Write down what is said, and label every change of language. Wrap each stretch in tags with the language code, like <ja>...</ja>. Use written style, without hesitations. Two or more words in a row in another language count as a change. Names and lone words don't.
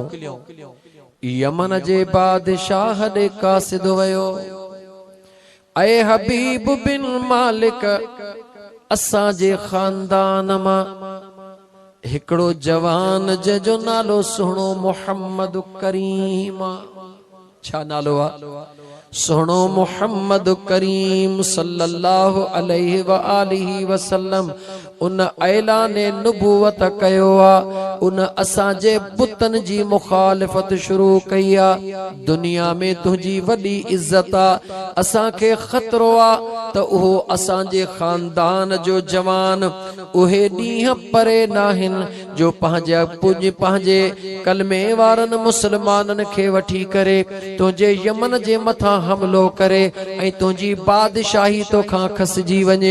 <sd>यमन जे बादशाह ॾे कासिद वयो, ऐ हबीब बिन मालिक, असां जे खानदान मां हिकड़ो जवान जंहिंजो नालो सुहिणो मोहम्मद करीम। छा नालो आ? सुहिणो मोहम्मद करीम</sd> <ar>صلى الله عليه وآله وسلم.</ar> <sd>उन ऐलाने नुबुवत कयो आ, उन असांजे बुतन जी मुखालिफत शुरू कई आ। दुनिया में तुझी वडी इज्जत आ, असां खे खतरो आ त उहो असांजे खानदान जो जवान उहे ॾींहं परे नाहिन जो पंहिंजे कलमे वारन मुसलमानन खे वठी करे तुंहिंजे यमन जे मथां हमलो करे ऐं तुंहिंजी बादशाही तोखां खसजी वञे।</sd>